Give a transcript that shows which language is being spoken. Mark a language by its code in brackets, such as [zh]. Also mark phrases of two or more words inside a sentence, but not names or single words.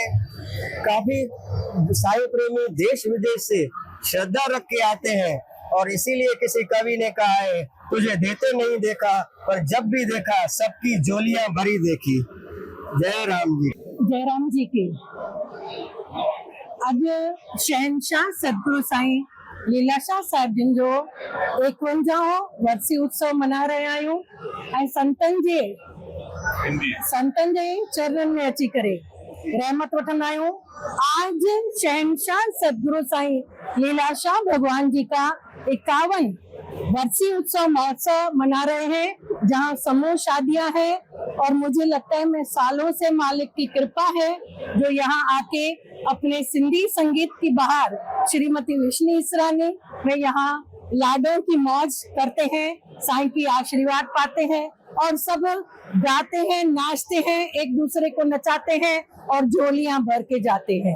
[hi] काफी साई प्रेमी देश विदेश से श्रद्धा रख के आते हैं और इसीलिए किसी कवि ने कहा है, तुझे देते नहीं देखा पर जब भी देखा सबकी झोलियां भरी देखी। जय राम जी। जय राम जी की। [sd] अज शहनशाह सतगुरु साईं लीलाशाह साहिब जिन जो 51 वर्सी उत्सव मना रहा आहियूं ऐं संतन जे चरणन में अची करे रहमत वठंदा आहियूं। [hi] आज शहनशाह सतगुरु साईं लीलाशाह भगवान जी का 51 वर्षीय उत्सव महोत्सव मना रहे हैं, जहां समूह शादियां हैं और मुझे लगता है मैं सालों से मालिक की कृपा है जो यहाँ आके अपने सिंधी संगीत की बहार श्रीमती विष्णी ईसरानी वे यहाँ लाडों की मौज करते हैं, साईं की आशीर्वाद पाते हैं और सब गाते हैं, नाचते हैं, एक दूसरे को नचाते हैं और झोलियां भर के जाते हैं।